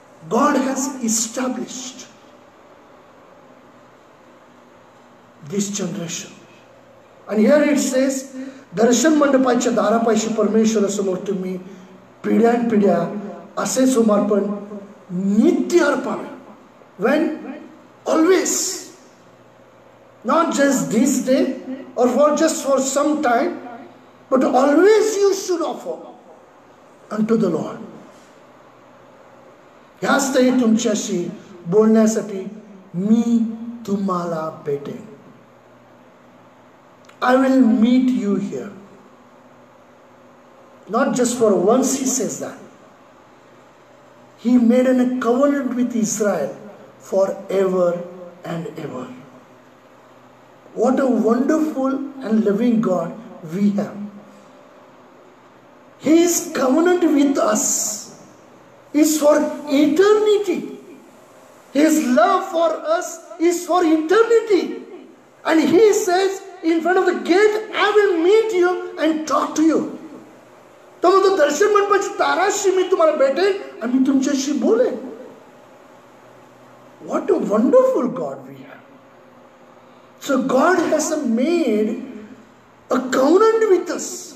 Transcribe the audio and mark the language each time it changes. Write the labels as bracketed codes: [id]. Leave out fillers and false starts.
[en] God has established this generation. [mr] आणि [en] here it says, [mr] दर्शन मंडपाच्या दारापाशी परमेश्वरासमोर तुम्ही पिढ्यानपिढ्या असे समर्पण नित्य अर्पावे. [en] When? Always. Not just this day or just for some time, but always you should offer unto the Lord. [mr] ह्याच तरी तुमच्याशी बोलण्यासाठी मी तुम्हाला भेटेन. [en] I will meet you here. Not just for once he says that. He made a covenant with Israel forever and ever. What a wonderful and living God we have. His covenant with us is for eternity. His love for us is for eternity. And he says, in front of the gate, I will meet you and talk to you. [mr] तो म्हणतो दर्शन मंडपाची दाराशी मी तुम्हाला भेटेन आणि मी तुमच्याशी बोलेन. [en] What a wonderful God we have. So God has made a covenant with us.